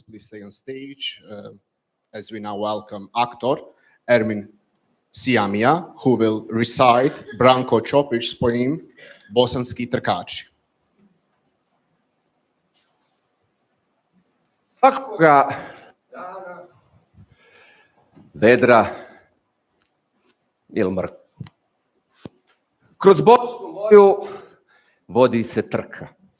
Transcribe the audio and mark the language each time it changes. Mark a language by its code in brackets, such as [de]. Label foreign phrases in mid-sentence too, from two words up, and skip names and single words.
[en] Please stay on stage as we now welcome actor Ermin Sijamija, who will recite Branko Ćopić's poem Bosanski trkači. [bs] Svakoga dana, vedra ili mrtva. Kroz Bosnu moju vodi se trka.